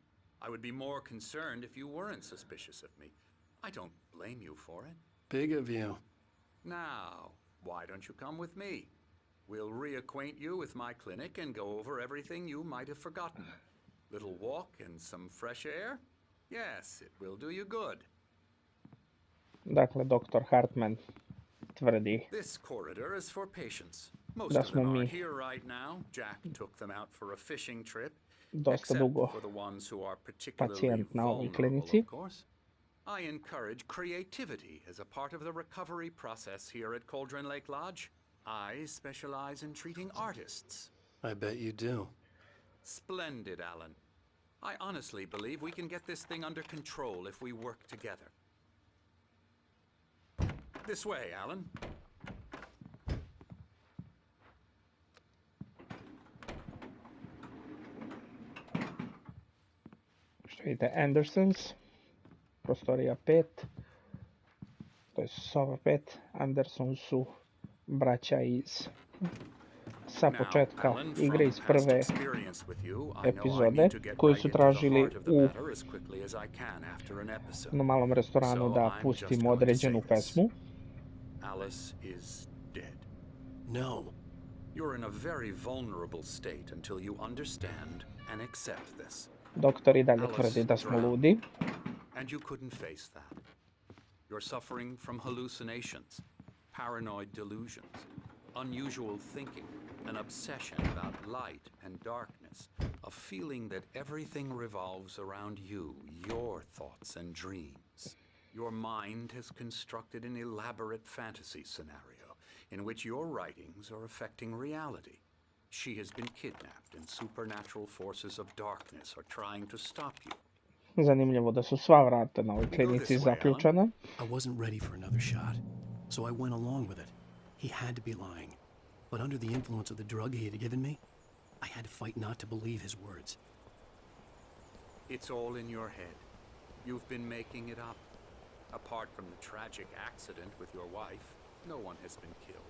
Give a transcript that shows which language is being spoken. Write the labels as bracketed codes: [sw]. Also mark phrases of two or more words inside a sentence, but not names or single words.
[en] I would be more concerned if you weren't suspicious of me. I don't blame you for it. Big of you. Now, why don't you come with me? We'll reacquaint you with my clinic and go over everything you might have forgotten. Little walk and some fresh air? Yes, it will do you good. [hr] Dakle, doktor Hartman tvrdi [en] This corridor is for patients. Most [hr] da [en] of them [hr] smo [en] aren't [hr] mi [en] here right now. Jack took them out for a fishing trip. [hr] dosta [en] Except [hr] dugo [en] for the ones who are particularly [hr] pacijent na ovoj [en] vulnerable, [hr] klinici. [en] of course. I encourage creativity as a part of the recovery process here at Cauldron Lake Lodge. I specialize in treating artists. I bet you do. Splendid, Alan. I honestly believe we can get this thing under control if we work together. This way, Alan. [hr] Što vidite, Andersons, prostorija 5, to je soba 5, Anderson su braća iz sa početka igre iz prve epizode koju su tražili u malom restoranu da pustimo određenu pesmu. [en] Alice is dead. No. You're in a very vulnerable state until you understand and accept this. [hr] Doktor i dalje tvrdi da smo ludi. [en] And you couldn't face that. You're suffering from hallucinations, paranoid delusions, unusual thinking, an obsession about light and darkness, a feeling that everything revolves around you, your thoughts and dreams. Your mind has constructed an elaborate fantasy scenario in which your writings are affecting reality. She has been kidnapped and supernatural forces of darkness are trying to stop you. [hr] Zanimljivo da su sva vrata na ovoj klinici zaključana. [en] I wasn't ready for another shot, so I went along with it. He had to be lying. But under the influence of the drug he had given me, I had to fight not to believe his words. It's all in your head. You've been making it up. Apart from the tragic accident with your wife, no one has been killed.